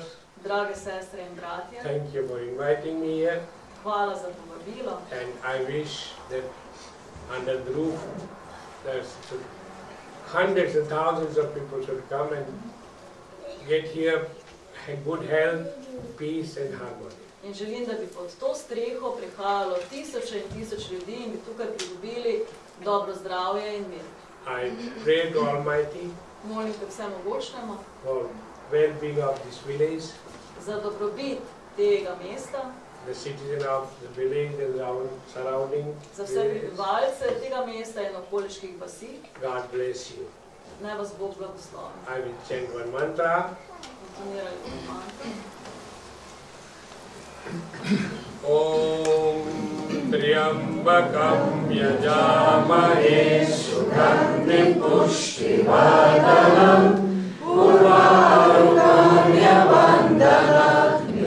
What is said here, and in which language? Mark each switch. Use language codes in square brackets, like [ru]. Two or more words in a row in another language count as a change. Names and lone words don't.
[sl] Drage sestre in bratje, [en] thank you for inviting me here, [sl] hvala za povabilo [en] and I wish that under the roof there's hundreds and thousands of people should come and get here good health, peace and harmony. [sl] in želim, da bi pod to streho prihajalo tisoče in tisoč ljudi in bi tukaj pridobili dobro zdravje in mir. [en] I pray to Almighty [sl] Molim te vsemogočnemu [en] for well-being of this village, [sl] za dobrobit tega mesta, [en] the citizen of the village and our surrounding [sl] za vse [en] villages. [sl] prebivalce tega mesta in okoliških vasi. [en] God bless you. [sl] Naj vas Bog blagoslovi. [en] I will chant one mantra. [sl] Intonirali bomo mantro. [sa] ॐ त्र्यम्बकम् यजामहे सुगन्धिम् पुष्टिवर्धनम् उर्वारुकम् इवबन्धना